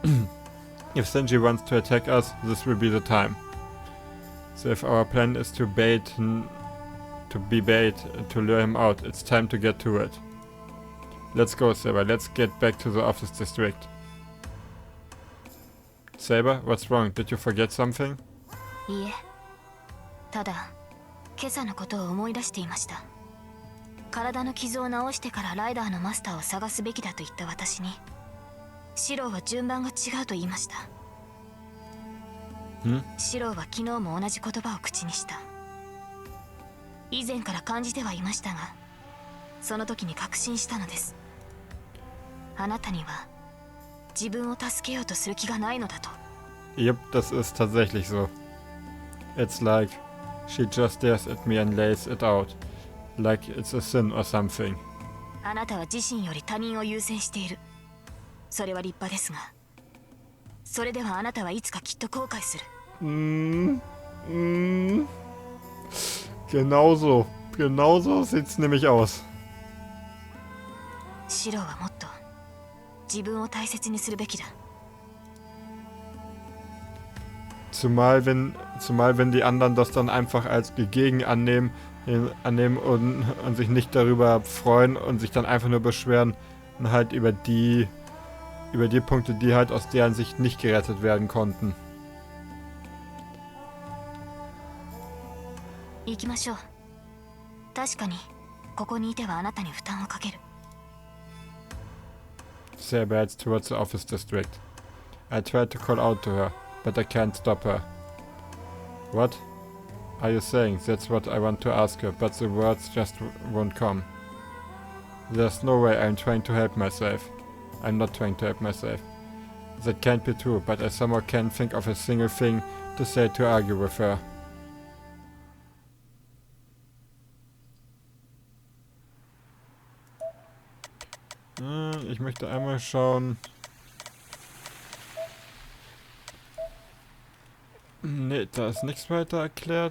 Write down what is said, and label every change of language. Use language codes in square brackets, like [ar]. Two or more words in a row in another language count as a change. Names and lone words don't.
[en] If Shinji wants to attack us, this will be the time. So if our plan is to be bait, to lure him out, it's time to get to it. Let's go, Saber. Let's get back to the office district. Saber, what's wrong? Did you forget something? [ja] いいえ、ただ今朝のことを思い出していました。体の傷を治してからライダーのマスターを探すべきだと言った私に、シローは順番が違うと言いました。シローは昨日も同じ言葉を口にした。以前から感じてはいましたが、その時に確信したのです。あなたには自分を助けようとする気がないのだと。 [de] Yep, das ist tatsächlich so. [en] It's like she just stares at me and lays it out, like it's a sin or something. [ja] あなたは自身より他人を優先している。それは立派ですが、それではあなたはいつかきっと後悔する。 [de] Genauso sieht's nämlich aus. [ja] シローはもっと自分を大切にするべきだ。 [de] Zumal wenn die anderen das dann einfach als gegeben annehmen und sich nicht darüber freuen und sich dann einfach nur beschweren und halt über die Punkte, die halt aus deren Sicht nicht gerettet werden konnten. [ja] 行きましょう。確かにここにいてはあなたに負担をかける。 [en] Saber heads towards the office district. I tried to call out to her, but I can't stop her. What are you saying? That's what I want to ask her, but the words just won't come. There's no way I'm trying to help myself. I'm not trying to help myself. That can't be true, but I somehow can't think of a single thing to say to argue with her. [de] Ich möchte einmal schauen. Ne, da ist nichts weiter erklärt.